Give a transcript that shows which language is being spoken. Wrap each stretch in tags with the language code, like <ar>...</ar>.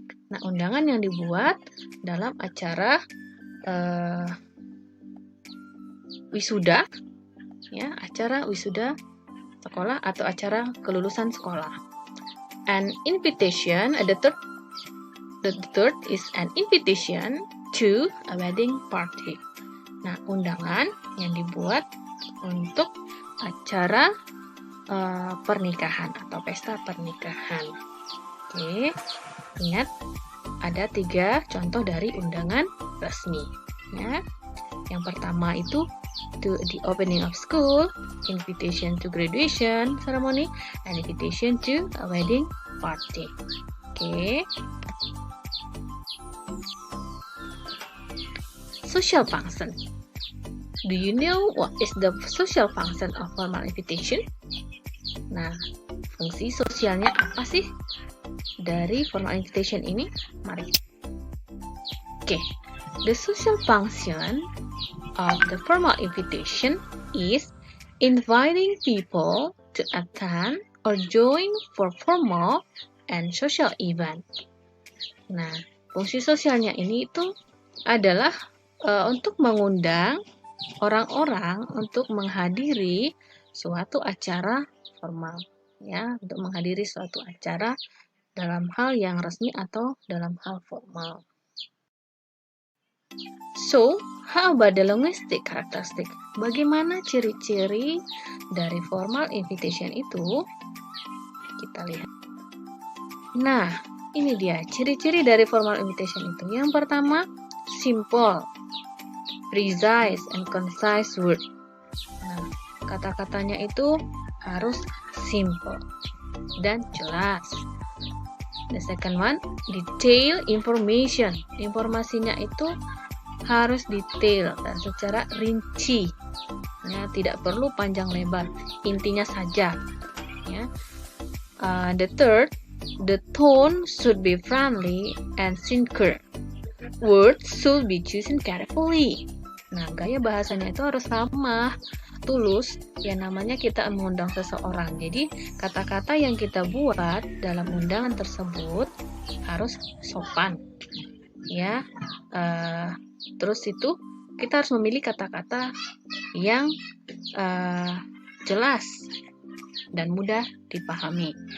<id>Nah, undangan yang dibuat dalam acara wisuda, acara wisuda sekolah atau acara kelulusan sekolah.</id> <en>An invitation, the third is an invitation to a wedding party.</en> <id>Nah, undangan yang dibuat untuk acara pernikahan atau pesta pernikahan. Oke, ingat ada 3 contoh dari undangan resmi. Yang pertama itu</id> <en>to the opening of school, invitation to graduation ceremony, and invitation to a wedding party. Oke. Social function. Do you know what is the social function of formal invitation?</en> <id>Nah, fungsi sosialnya apa sih dari formal invitation ini? Mari.</id> <en>Oke, the social function of the formal invitation is inviting people to attend or join for formal and social event.</en> <id>Nah, fungsi sosialnya ini itu adalah untuk mengundang orang-orang untuk menghadiri suatu acara formal, ya, untuk menghadiri suatu acara dalam hal yang resmi atau dalam hal formal.</id> <en>So, how about the linguistic characteristic?</en> <id>Bagaimana ciri-ciri dari formal invitation itu? Kita lihat. Nah, ini dia ciri-ciri dari formal invitation itu.</id> <en>Yang pertama, simple, precise, and concise word.</en> <id>Nah, kata-katanya itu harus simple dan jelas.</id> <en>The second one, detail information.</en> <id>Informasinya itu harus detail dan secara rinci. Ya, tidak perlu panjang lebar, intinya saja. Ya.</id> <en>The third, the tone should be friendly and sincere. Words should be chosen carefully.</en> <id>Nah, gaya bahasanya itu harus ramah, tulus, ya namanya kita mengundang seseorang. Jadi, kata-kata yang kita buat dalam undangan tersebut harus sopan. Ya, terus itu kita harus memilih kata-kata yang jelas dan mudah dipahami.</id>